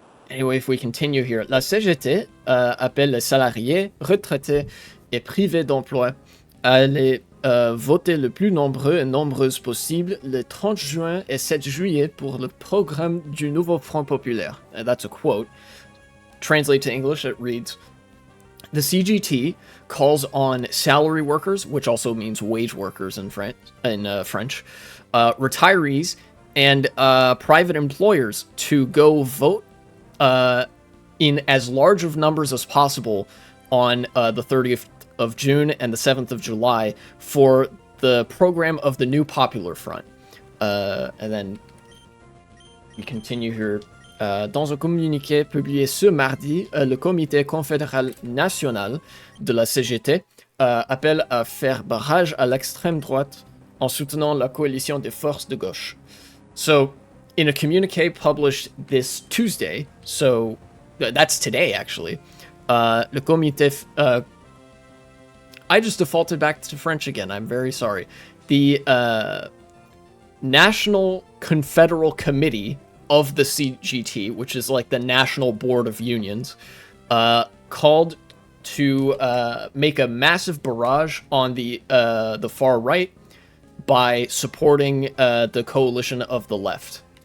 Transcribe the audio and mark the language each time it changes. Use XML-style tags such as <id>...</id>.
<en>Anyway, if we continue here,</en> <fr>la CGT appelle les salariés, retraités et privés d'emploi à aller voter le plus nombreux et nombreuses possible le 30 juin et 7 juillet pour le programme du nouveau Front Populaire.</fr> <en>And that's a quote. Translate to English, it reads, the CGT calls on salary workers, which also means wage workers in French, retirees, and private employers to go vote in as large of numbers as possible on the 30th of June and the 7th of July for the program of the new Popular Front. And then we continue here.</en> <fr>Dans un communiqué publié ce mardi, le Comité confédéral national de la CGT appelle à faire barrage à l'extrême droite en soutenant la coalition des forces de gauche.</fr> <en>So, in a communique published this Tuesday, so that's today actually,</en> <fr>le comité,</fr> <en>I just defaulted back to French again, I'm very sorry. The National Confederal Committee of the CGT, which is like the National Board of Unions, called to make a massive barrage on the far right by supporting the coalition of the left.</en>